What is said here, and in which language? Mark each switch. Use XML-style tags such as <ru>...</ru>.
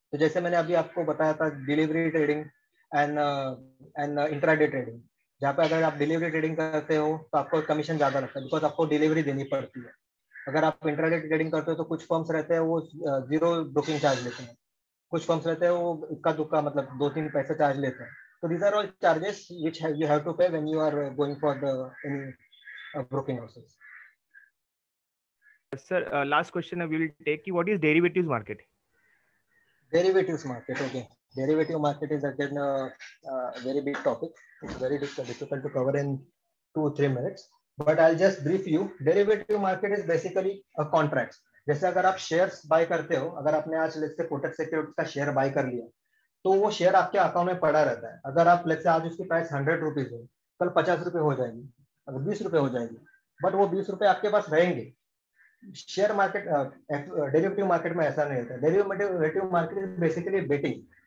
<hi>तो जैसे मैंने अभी आपको बताया था, delivery trading and intraday trading, जहाँ पे अगर आप डिलीवरी ट्रेडिंग करते हो तो आपको कमीशन ज्यादा लगता है, बिकॉज आपको डिलीवरी देनी पड़ती है. अगर आप इंट्राडे ट्रेडिंग करते हो तो कुछ फर्म्स रहते हैं वो 0 ब्रोकिंग चार्ज लेते हैं. कुछ फर्म्स रहते हैं वो इक्का दुक्का, मतलब 2-3 पैसे चार्ज लेते हैं.</hi> <en>तो these are all charges which you have to pay when you are going for the any broking houses. Sir, last question we will take. What is derivatives market? Derivatives market, okay. Derivative market is again a very big topic. It's very difficult to cover in 2-3 minutes. But I'll just brief you. Derivative market is basically a contract.</en> <hi>जैसे अगर आप shares bye करते हो, अगर आपने आज let's say Kotak securities का share bye कर लिया, तो वो शेयर आपके अकाउंट में पड़ा रहता है. अगर आप लेट्स से आज उसकी प्राइस 100 रुपीज है, कल 50 रुपए हो जाएगी, अगर 20 रुपए हो जाएगी, बट वो 20 रुपए आपके पास रहेंगे. शेयर मार्केट, डेरिवेटिव मार्केट में ऐसा नहीं होता.</hi> <en>Derivative market is basically betting.</en>